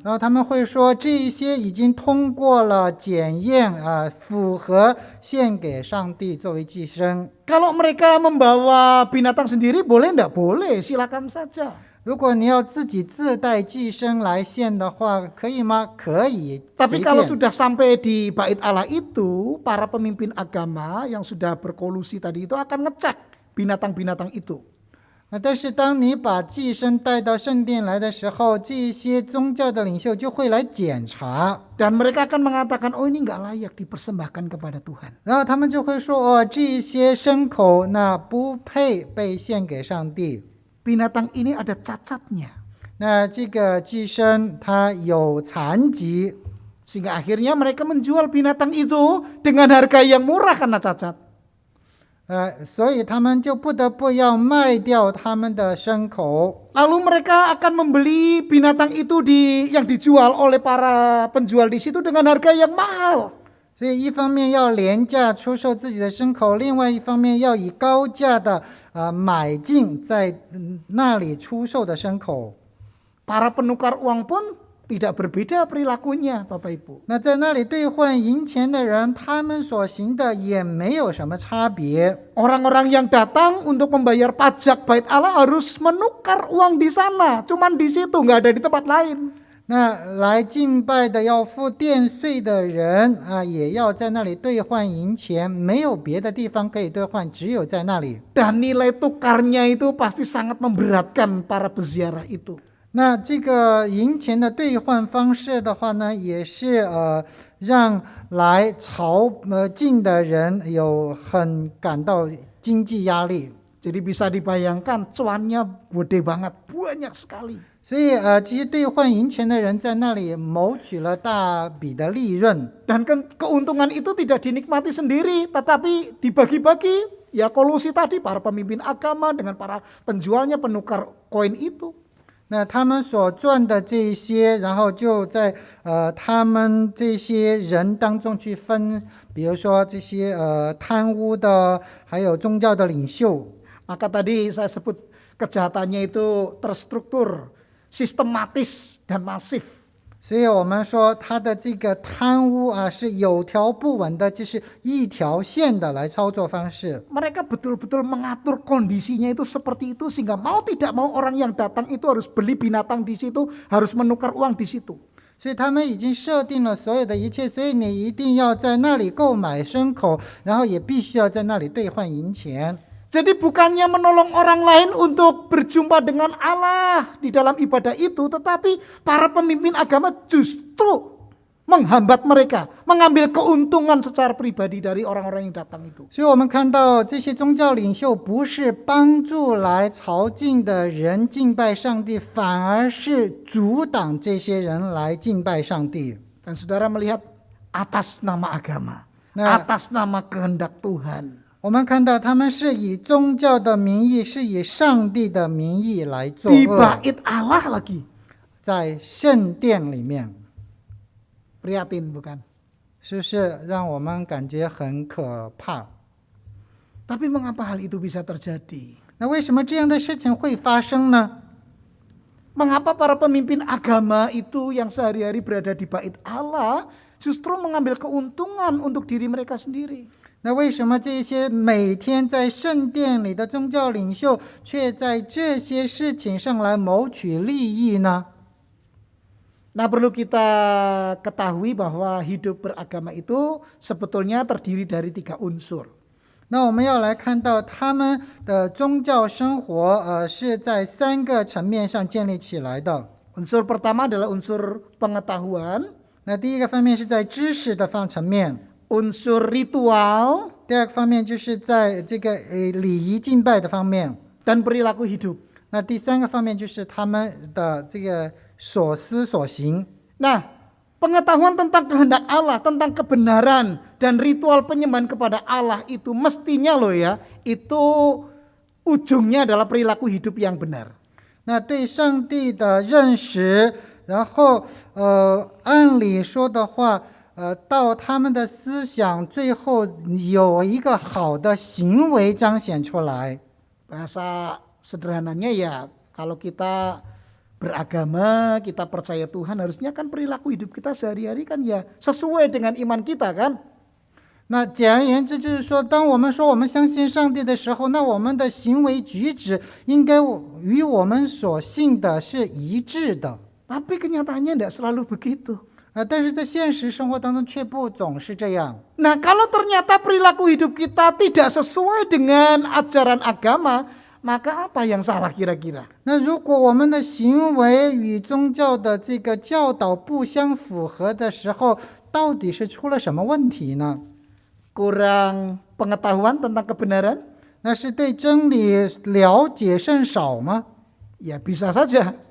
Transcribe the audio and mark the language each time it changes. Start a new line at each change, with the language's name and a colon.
Chinese: 然后他们会说，这一些已经通过了检验符合献给上帝作为祭生。
Indonesian: Kalau mereka membawa binatang sendiri boleh enggak? Boleh, silakan saja.
Chinese: 如果你要自己自带寄生来献的话，可以吗？可以。
Indonesian: Tapi
Chinese: 随
Indonesian: kalau
Chinese: 便
Indonesian: sudah sampai di bait Allah itu, para pemimpin agama yang sudah berkolusi tadi itu akan ngecek binatang-binatang itu.
Chinese: 但是当你把寄生带到圣殿来的时候，这些宗教的领袖就会来检查，
Indonesian: Dan mereka akan mengatakan, oh ini enggak layak dipersembahkan kepada Tuhan.
Chinese: 然后他们就会说，哦，这些牲口那不配被献给上帝。
Indonesian: Binatang ini ada cacatnya.
Chinese: 那这个寄生它有残疾，
Indonesian: Sehingga akhirnya mereka menjual binatang itu dengan harga yang murah karena cacat.
Chinese: 所以他们就不得不要卖掉他们的牲口。
Indonesian: Lalu mereka akan membeli binatang itu yang dijual oleh para penjual di situ dengan harga yang mahal.
Chinese: 所以一方面要廉价出售自己的牲口，另外一方面要以高价的买进在那里出售的牲口。
Indonesian: Para penukar uang pun tidak berbeda perilakunya, Bapak Ibu.
Chinese: 那在那里兑换银钱的人，他们所行的也没有什么差别。
Indonesian: Orang-orang yang datang untuk membayar pajak bait Allah harus menukar uang di sana, cuman di situ, nggak ada di tempat lain.
Chinese: 那来敬拜的要付殿税的人也要在那里兑换银钱，没有别的地方可以兑换，只有在那里。
Indonesian: Dan nilai tukarnya itu pasti sangat memberatkan para peziarah itu.
Chinese: 那这个银钱的兑换方式的话呢，也是让来朝觐的人有很感到经济压力。
Indonesian: Jadi bisa dibayangkan cuannya gede banget, banyak sekali.
Chinese: 所以这些兑换银钱的人在那里谋取了大笔的利润。
Indonesian: Dan keuntungan itu tidak dinikmati sendiri, tetapi dibagi-bagi. Ya kolusi tadi, para pemimpin agama dengan para penjualnya, penukar koin itu.
Chinese: 那他们所赚的这一些，然后就在他们这些人当中去分，比如说这些贪污的，还有宗教的领袖。
Indonesian: Maka tadi saya sebut kejahatannya itu terstruktur, sistematis dan masif.
Chinese: 所以我们说他的这个贪污啊是有条不紊的，就是一条线的来操作方式。
Indonesian: Mereka betul-betul mengatur kondisinya itu seperti itu sehingga mau tidak mau orang yang datang itu harus beli binatang di situ, harus menukar uang di situ.
Chinese: 所以他们已经设定了所有的一切，所以你一定要在那里购买牲口，然后也必须要在那里兑换银钱。
Indonesian: Jadi bukannya menolong orang lain untuk berjumpa dengan Allah di dalam ibadah itu, tetapi para pemimpin agama justru menghambat mereka, mengambil keuntungan secara pribadi dari orang-orang yang datang itu.
Chinese: 所以我们看到这些宗教领袖不是帮助来朝觐的人敬拜上帝，反而是阻挡这些人来敬拜上帝。
Indonesian: Dan saudara melihat atas nama agama, Nah. atas nama kehendak Tuhan.
Chinese: 我们看到他们是以宗教的名义，是以上帝的名义来作
Indonesian: Di
Chinese: 恶，
Indonesian: bait Allah lagi.
Chinese: 在圣殿里面，
Indonesian: Prihatin bukan?
Chinese: 是不是让我们感觉很可怕？
Indonesian: Tapi mengapa hal itu bisa terjadi?
Chinese: 那为什么这样的事情会发生呢？
Indonesian: Mengapa para pemimpin agama itu yang sehari-hari berada di bait Allah justru mengambil keuntungan untuk diri mereka sendiri?
Chinese: 那为什么这些每天在圣殿里的宗教领袖，却在这些事情上来谋取利益呢？
Indonesian: Nah, perlu kita ketahui bahwa hidup beragama itu sebetulnya terdiri dari 3 unsur.
Chinese: 那我们要来看到他们的宗教生活，是在3个层面上建立起来的。
Indonesian: Unsur pertama adalah unsur pengetahuan,
Chinese: 那第一个方面是在知识的层面，
Indonesian: unsur ritual,
Chinese: 第二个方面就是在这个礼仪敬拜的方面，
Indonesian: dan perilaku hidup.
Chinese: 那第3个方面就是他们的这个所思所行。
Indonesian: Nah, pengetahuan tentang kehendak Allah, tentang kebenaran dan ritual penyembahan kepada Allah itu mestinya loh ya, itu ujungnya adalah perilaku hidup yang benar.
Chinese: 那对上帝的认识，然后按理说的话，到他们的思想最后有一个好的行为彰显出来。
Indonesian: Bahasa sederhananya ya, kalau kita beragama, kita percaya Tuhan, harusnya kan perilaku hidup kita sehari-hari kan ya sesuai dengan iman kita kan.
Chinese: 那简而言之，就是说，当我们说我们相信上帝的时候，那我们的行为举止应该与我们所信的是一致的。
Indonesian: Tapi kenyataannya tidak selalu begitu.
Chinese: 但是在现实生活当中却不总是这样。
Indonesian: Nah, kalau ternyata perilaku hidup kita tidak sesuai dengan ajaran agama, maka apa yang salah kira-kira?
Chinese: 那如果我们的行为与宗教的这个教导不相符合的时候，到底是出了什么问题呢？
Indonesian: Kurang pengetahuan tentang kebenaran?
Chinese: 那是对真理了解甚少吗？
Indonesian: Ya bisa saja.